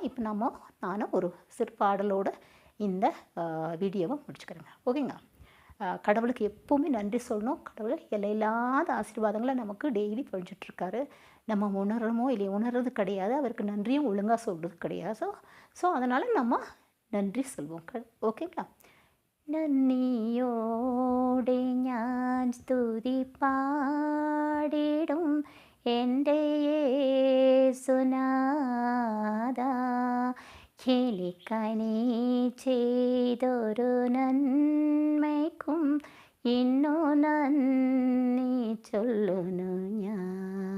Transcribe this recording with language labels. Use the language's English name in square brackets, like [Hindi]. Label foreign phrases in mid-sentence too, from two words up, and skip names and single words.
[Tamil] இப்போ நானும் ஒரு சிறு பாடலோடு இந்த வீடியோவை முடிச்சுக்கிறேங்க. ஓகேங்க. கடவுளுக்கு எப்போவுமே நன்றி சொல்லணும். கடவுள் எல்லையில்லாத ஆசீர்வாதங்களை நமக்கு டெய்லி பொழிஞ்சிட்ருக்காரு. நம்ம உணர்றோமோ இல்லையா, உணர்றது கிடையாது, அவருக்கு நன்றியும் ஒழுங்காக சொல்கிறது கிடையாது. ஸோ அதனால் நம்ம நன்றி சொல்வோம். ஓகேங்களா? [Malayalam] നന്ദിയോടെ ഞാൻ സ്തുതി പാടിടും എൻ്റെ യേശുനാഥാ. എനിക്കനീ ചെയ്തൊരു നന്മയ്ക്കും ഇന്നു നന്ദി ചൊല്ലുന്നു ഞാൻ.